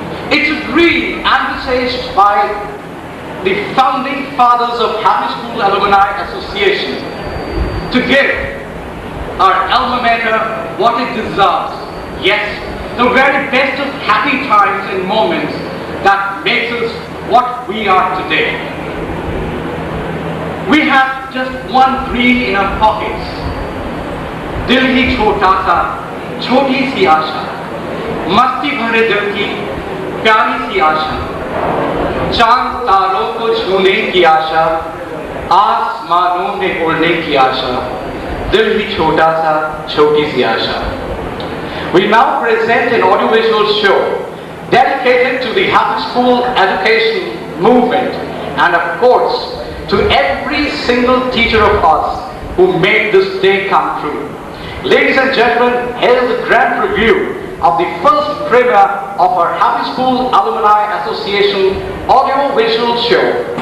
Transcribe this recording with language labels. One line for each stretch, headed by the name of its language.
English: It's a dream envisaged by the founding fathers of Happy School Alumni Association to give our alma mater what it deserves. Yes, the very best of happy times and moments that makes us what we are today. We have just one dream in our pockets.
Hindi: दिल ही छोटा सा, छोटी सी आशा, मस्ती भरे दिल की प्यारी सी आशा, चांद तारों को छूने की आशा, आसमानों में उड़ने की आशा, दिल ही छोटा सा, छोटी सी आशा.
English: We now present an audiovisual show dedicated to the Happy School education movement and of course to every single teacher of us who made this day come true. Ladies and gentlemen, here is a grand review of the first premiere of our Happy School Alumni Association audio-visual show.